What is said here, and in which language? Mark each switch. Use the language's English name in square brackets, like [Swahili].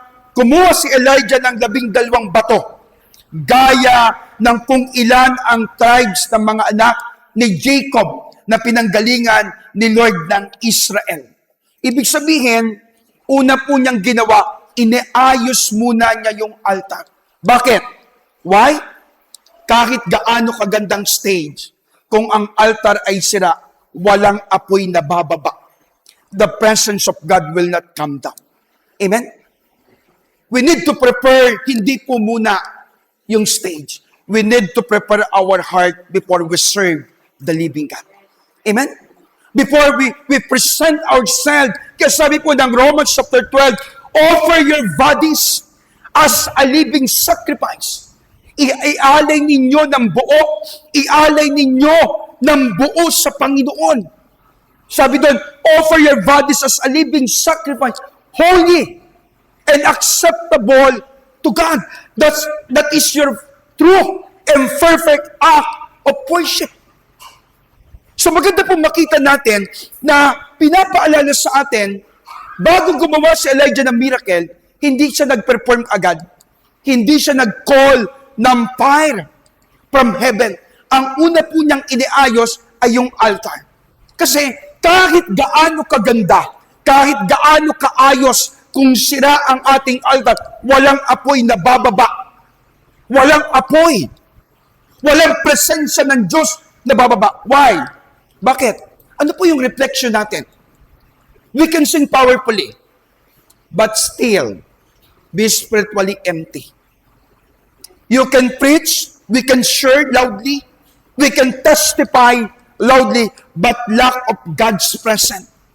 [Filipino] Kumuha si Elijah ng 12 bato, gaya ng kung ilan ang tribes ng mga anak ni Jacob na pinanggalingan ni Lord ng Israel. Ibig sabihin, una po niyang ginawa, iniayos muna niya yung altar. Bakit? [English] Why? [Filipino] Kahit gaano kagandang stage, kung ang altar ay sira, walang apoy na bababa. [English] The presence of God will not come down. Amen? We need to prepare, [Filipino] hindi po muna yung stage. [English] We need to prepare our heart before we serve the living God. Amen? Before we present ourselves, [Filipino] kaya sabi po ng Romans chapter 12, [English] offer your bodies as a living sacrifice. [Filipino] Ialay ninyo ng buo. Ialay ninyo ng buo sa Panginoon. Sabi doon, [English] offer your bodies as a living sacrifice, holy and acceptable to God. That is your true and perfect act of worship. [Filipino] So maganda po makita natin na pinapaalala sa atin, bago gumawa si Elijah ng miracle, hindi siya nag-perform agad. Hindi siya nag-call ng [English] fire from heaven. [Filipino] Ang una po niyang iniayos ay yung altar. Kasi kahit gaano kaganda, kahit gaano kaayos, kung sira ang ating altar, walang apoy na bababa. Walang apoy. Walang presensya ng Diyos na bababa. [English] Why? [Filipino] Bakit? Ano po yung reflection natin? [English] We can sing powerfully, but still be spiritually empty. You can preach, we can share loudly, we can testify loudly, but lack of God's presence.